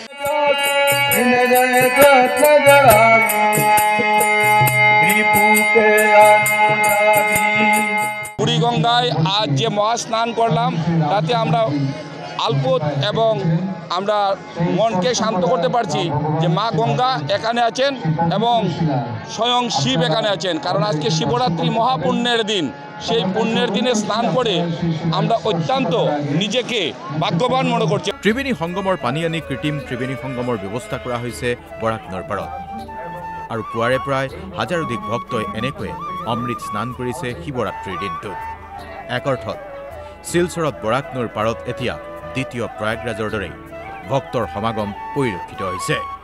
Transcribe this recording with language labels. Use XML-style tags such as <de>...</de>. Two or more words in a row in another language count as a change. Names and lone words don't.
<bn>বুড়িগঙ্গায় আজ যে মহাস্নান করলাম তাতে আমরা আলপত এবং আমরা মনকে শান্ত করতে পারছি যে মা গঙ্গা এখানে আছেন এবং স্বয়ং শিব এখানে আছেন, কারণ আজকে শিবরাত্রি মহাপুণ্যের দিন। সেই পুণ্যের দিনে স্নান করে আমরা অত্যন্ত নিজেকে ভাগ্যবান মনে করছি।</bn> <as>ত্রিবেণী সংগমৰ পানী আনি কৃত্ৰিম ত্ৰিবেণী সংগমৰ ব্যৱস্থা কৰা হৈছে বৰাক নৈৰ পাৰত আৰু পুৱাৰে প্ৰায় হাজাৰধিক ভক্তই এনেকৈয়ে অমৃত স্নান কৰিছে শিৱৰাত্ৰিৰ দিনটোত। এক অৰ্থত শিলচৰত বৰাক নৈৰ পাৰত এতিয়া দ্বিতীয় প্ৰয়াগৰাজৰ দৰে ভক্তৰ সমাগম পৰিলক্ষিত হৈছে।</as>